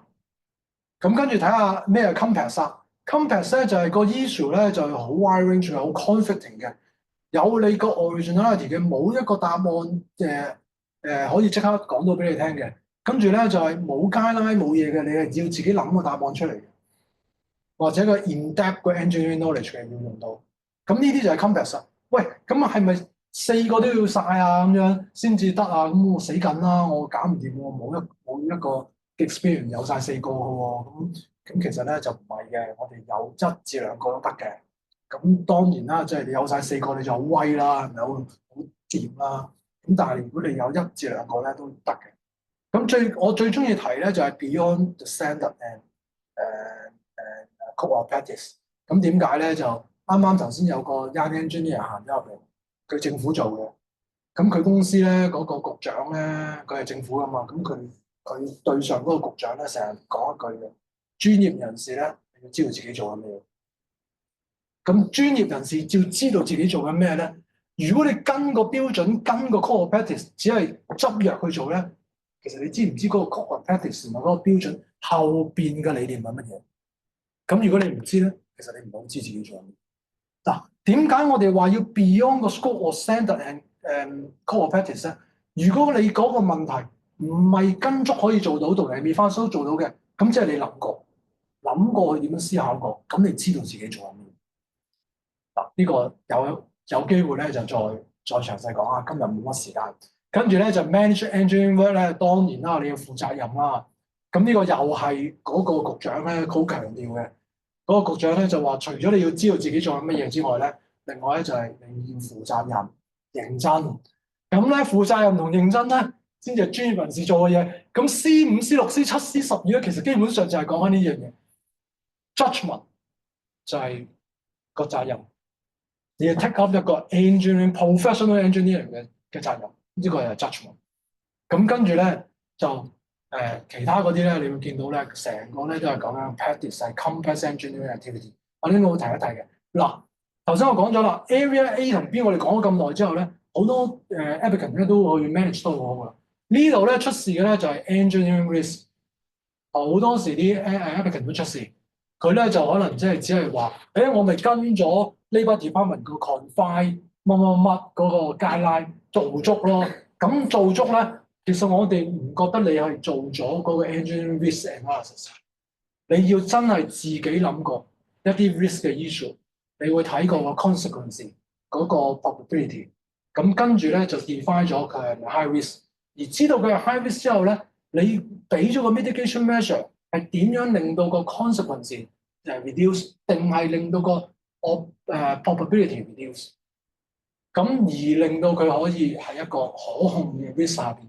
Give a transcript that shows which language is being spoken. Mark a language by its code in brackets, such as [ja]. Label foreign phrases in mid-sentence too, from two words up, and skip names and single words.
[yue] 咁跟住睇下咩係 complex 啊 complex 咧就係個 issue 咧就係好 [en] wide range [yue] 好 conflicting 嘅，有你個 originality 嘅，冇一個答案可以即刻講到俾你聽嘅。跟住咧就係冇街拉冇嘢嘅，你係要自己諗個答案出嚟嘅，或者個 in-depth 嘅 [en] engineering knowledge [yue] 嘅要用到。咁呢啲就係 complex。喂，咁啊係咪4個都要晒啊咁樣先至得啊？咁我死緊啦，我搞唔掂喎，冇一個 experience 有晒4個嘅喎。咁其實咧就唔係嘅，我哋有1至2個都得嘅。咁當然啦，即係你有晒4個你就好威啦，係咪好掂啦？咁但係如果你有1至2個咧都得嘅。咁我最中意提咧就係 [en] beyond the standard and [yue] 誒 [en] code of practice。 [yue] 咁點解咧？就啱啱頭先有個 [en] young engineer [yue] 行咗入嚟，佢政府做嘅。咁佢公司咧嗰個局長咧，佢係政府噶嘛。咁佢對上嗰個局長咧，成日講一句嘅，專業人士咧你要知道自己做緊咩。咁專業人士要知道自己做緊咩咧？如果你跟個標準、跟個 [en] code of practice， [yue] 只係執藥去做咧，其實你知唔知嗰個 [en] code of practice [yue] 同埋嗰個標準後邊嘅理念係乜嘢？咁如果你唔知咧，其實你唔好知自己做緊咩。嗱，點解我哋話要 beyond 個 [en] scope of standard and code of practice [yue] 咧？如果你嗰個問題唔係跟足可以做到，同埋未翻都做到嘅，咁即係你諗過去點樣思考過，咁你知道自己做緊咩？嗱，呢個有機會咧就再詳細講啊。今日冇乜時間，跟住咧就 [en] manage engineering work [yue] 咧，當然啦，你要負責任啦。咁呢個又係嗰個局長咧好強調嘅。嗰個局長咧就話，除咗你要知道自己做緊乜嘢之外咧，另外咧就係你要負責任、認真。咁咧負責任同認真咧，先至係專業人士做嘅嘢。咁 C5、C6、C7、C12咧，其實基本上就係講緊呢樣嘢。Judgment 就係個責任，你要 [en] take up [yue] 一個 [en] professional engineering [yue] 嘅責任，呢個係 judgment。咁跟住咧就其他嗰啲咧，你會見到咧，成個咧都係講緊 practice 係 [en] complex engineering activity。 [yue] 我呢個會提一提嘅。嗱，頭先我講咗啦，Area A 同 B 我哋講咗咁耐之後咧，好多applicant 咧都會 manage 得好好㗎。呢度咧出事嘅咧就係 [en] engineering risk。 [yue] 好多時啲applicant 都出事，佢咧就可能即係只係話，我咪跟咗 Labour Department 個 confine 乜嗰個 guideline 做足咯。咁做足咧。其實我哋唔覺得你係做咗嗰個 [en] engineering risk analysis， [yue] 你要真係自己諗過一啲 risk 嘅 issue，你會睇過個 consequence 嗰個 probability，咁跟住咧就 define 咗佢係咪 [en] high risk， [yue] 而知道佢係 [en] high risk [yue] 之後咧，你俾咗個 [en] mitigation measure [yue] 係點樣令到個 [en] consequence reduce， [yue] 定係令到個 [en] probability reduce， [yue] 咁而令到佢可以係一個可控嘅 risk 下邊。